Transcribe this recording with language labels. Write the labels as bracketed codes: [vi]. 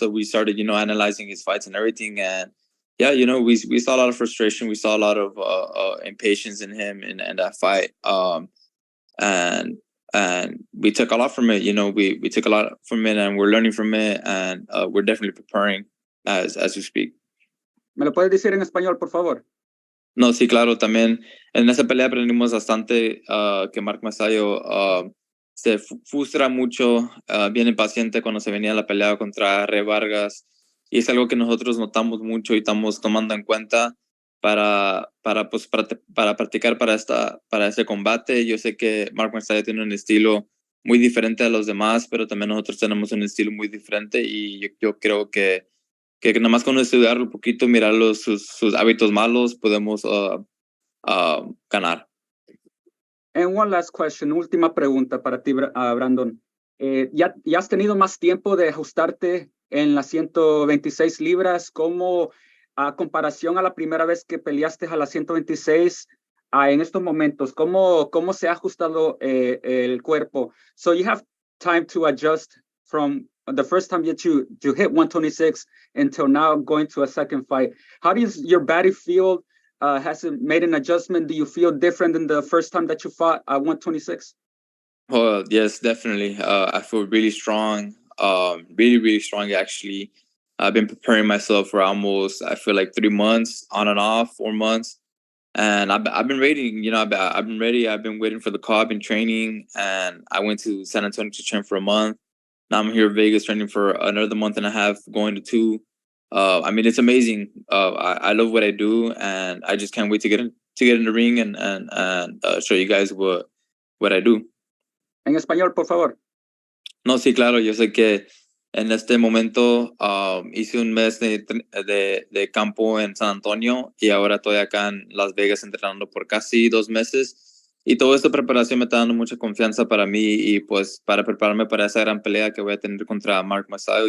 [en] So we started analyzing his fights and everything, and we saw a lot of frustration. We saw a lot of impatience in him in that fight, and we took a lot from it. We took a lot from it, and we're learning from it, and we're definitely preparing as we speak. [es] ¿Me lo puedes decir en español, por favor? No, sí, claro, también en esa pelea aprendimos bastante que Mark Magsayo se frustra mucho, bien impaciente cuando se venía la pelea contra Rey Vargas, y es algo que nosotros notamos mucho y estamos tomando en cuenta para practicar para este combate. Yo sé que Mark Magsayo tiene un estilo muy diferente a los demás, pero también nosotros tenemos un estilo muy diferente, y yo creo que nada más con estudiarlo un poquito, mirar sus hábitos malos, podemos ganar. [en] And one last question, [es] última pregunta para ti, [en] Brandon. [es] ¿Ya has tenido más tiempo de ajustarte en las 126 libras? ¿Cómo, a comparación a la primera vez que peleaste a las 126, en estos momentos, cómo se ha ajustado el cuerpo? [en] So you have time to adjust from the first time that you hit 126 until now going to a second fight. How does your body feel? Has it made an adjustment? Do you feel different than the first time that you fought at 126? Oh, yes, definitely. I feel really strong, really, really strong, actually. I've been preparing myself for almost, I feel like 3 months, on and off, 4 months. And I've been waiting, I've been ready. I've been waiting for the call. I've been training, and I went to San Antonio to train for a month. Now I'm here in Vegas training for another month and a half, going to 2. I mean, it's amazing. I love what I do, and I just can't wait to get in the ring and show you guys what I do. [es] En español, por favor. No, sí, claro. Yo sé que en este momento hice un mes de campo en San Antonio y ahora estoy acá en Las Vegas entrenando por casi 2 meses. Y toda esta preparación me está dando mucha confianza para mí y pues para prepararme para esa gran pelea que voy a tener contra Mark Magsayo.